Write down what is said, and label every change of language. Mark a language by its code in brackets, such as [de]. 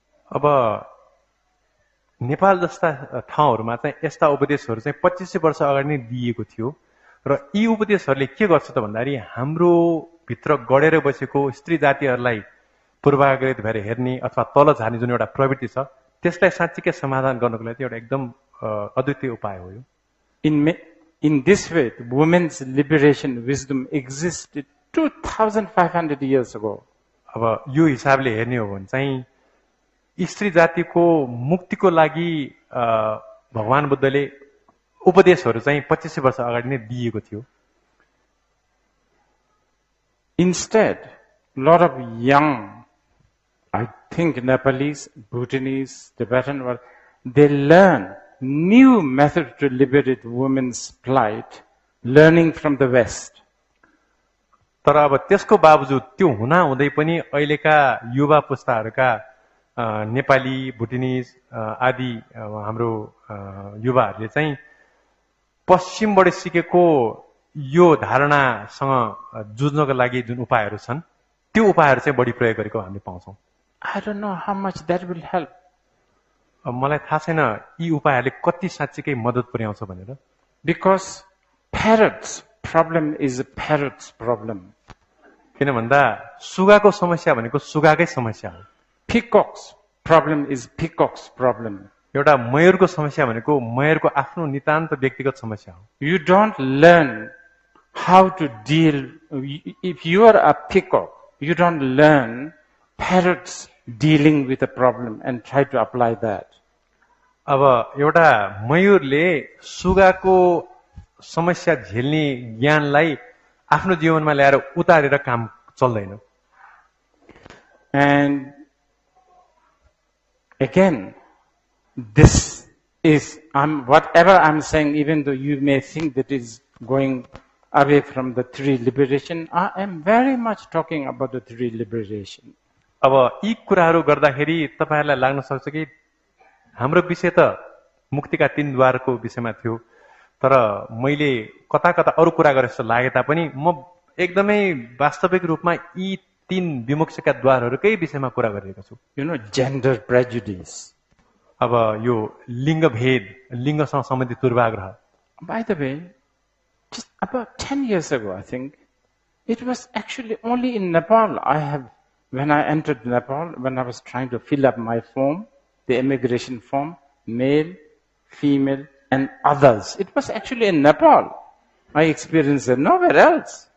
[ne] अब नेपाल जस्ता ठाउँहरूमा चाहिँ यस्ता उपदेशहरू चाहिँ 2500 वर्ष अगाडि नै दिएको थियो र यी उपदेशहरूले के गर्छ त भन्दाखेरि हाम्रो भित्र गडेर बसेको स्त्री जातिहरूलाई पूर्वाग्रहित भएर हेर्ने अथवा तल झार्ने जुन एउटा प्रवृत्ति छ त्यसलाई साँच्चीकै समाधान गर्नको लागि एउटा एकदम अद्वितीय उपाय हो यो [en] In this way, women's liberation wisdom existed 2,500 years ago. [ne] अब यो हिसाबले हेर्ने हो भने चाहिँ स्त्री जातिको मुक्तिको लागि भगवान बुद्धले उपदेशहरू चाहिँ 2500 वर्ष अगाडि नै दिएको थियो [en] Instead, a lot of young, I think Nepalese, Bhutanese, Tibetan, they learn new methods to liberate women's plight, learning from the West. [ne] तर अब त्यसको बावजुद त्यो हुना हुँदै पनि अहिलेका युवा पुस्ताहरूका नेपाली भुटानिज आदि हाम्रो युवाहरूले चाहिँ पश्चिमबाट सिकेको यो धारणासँग जुझ्नको लागि जुन उपायहरू छन् त्यो उपायहरू चाहिँ बढी प्रयोग गरेको हामीले पाउँछौँ [en] I don't know how much that will help. [ne] मलाई थाहा छैन यी उपायहरूले कति साँच्चीकै मद्दत पुर्याउँछ भनेर [en] Because parrots problem is a parrot's problem. [ne] किन भन्दा सुगाको समस्या भनेको सुगाकै समस्या हो [en] Peacock's problem is peacock's problem. [ne] एउटा मयूरको समस्या भनेको मयूरको आफ्नो नितान्त व्यक्तिगत समस्या हो [en] You don't learn how to deal. If you are a peacock, you don't learn parrots dealing with a problem and try to apply that. [ne] अब एउटा मयूरले सुगाको समस्या झेल्ने ज्ञानलाई आफ्नो जीवनमा ल्याएर उतारेर काम चल्दैन [en] And again, this is whatever I'm saying, even though you may think that is going away from the three liberation, I am very much talking about the three liberation. [ne] अब यी कुराहरू गर्दाखेरि तपाईहरुलाई लाग्न सक्छ कि हाम्रो विषय त मुक्तिका 3 द्वारको विषयमा थियो तर मैले कता कता अरु कुरा गरे जस्तो लागे तापनि म एकदमै वास्तविक रूपमा यी 3 विमुक्तिका द्वारहरूकै विषयमा कुरा गरिरहेको छु [en] Gender prejudice. [ne] अब यो लिङ्ग भेद लिङ्गसँग सम्बन्धित पूर्वाग्रह [en] By the way, just about 10 years ago, I think, it was actually only in Nepal when I entered Nepal, when I was trying to fill up my form, the immigration form, male, female, and others. It was actually in Nepal. I experienced it nowhere else.